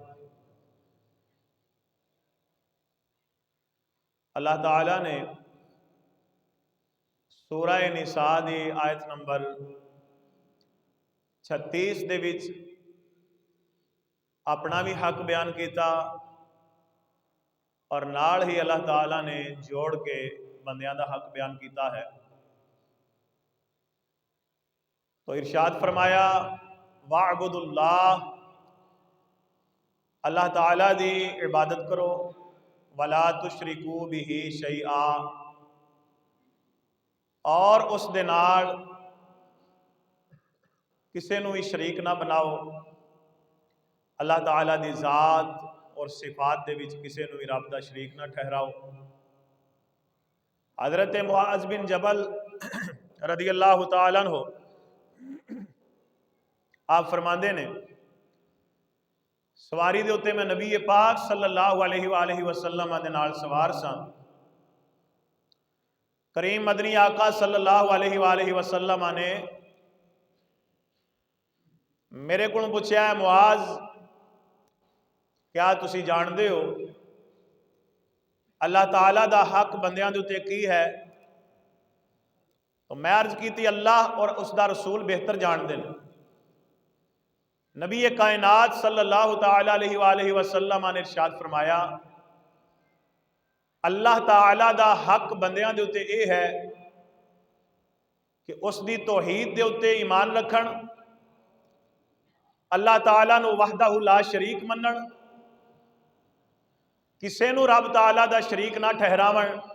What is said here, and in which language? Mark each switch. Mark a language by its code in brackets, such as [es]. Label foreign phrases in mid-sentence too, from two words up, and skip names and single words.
[pa] اللہ تعالیٰ نے سورہ نساء کی آیت نمبر 36 دے وچ اپنا بھی حق بیان کیا اور نال ہی اللہ تعالیٰ نے جوڑ کے بندیاں دا حق بیان کیا ہے. تو ارشاد فرمایا واعبدوا اللہ، اللہ تعالیٰ دی عبادت کرو, [ar] ولا تشركوا به شيئا, [pa] اور اس دے نال کسی نوں بھی شریک نہ بناؤ. اللہ تعالیٰ دی ذات اور صفات دے وچ کسی نوں بھی رب دا شریک نہ ٹھہراؤ. حضرت معاذ بن جبل [ar] رضي الله تعالى عنه [pa] آپ فرماتے نے سواری دے اُتے میں نبی پاک [ar] صلى الله عليه وسلم [pa] دے نال سوار سا. کریم مدنی آقا [ar] صلى الله عليه وسلم [pa] نے میرے کو پوچھا ہے معاذ کیا تسی جانتے ہو اللہ تعالیٰ دا حق بندیاں دے اُتے کی ہے? [ur] تو میں عرض کی اللہ اور اس کا رسول بہتر جانتے ہیں. [pa] نبی کائنات [ar] صلى الله تعالى عليه وسلم [pa] نے ارشاد فرمایا اللہ تعالیٰ دا حق بندیاں دے اُتے یہ ہے کہ اس کی توحید دے اُتے ایمان رکھن، اللہ تعالیٰ نوں [ar] وحده لا شريك [pa] منن، کسی نوں رب تعالیٰ دا شریک نہ ٹھہراون.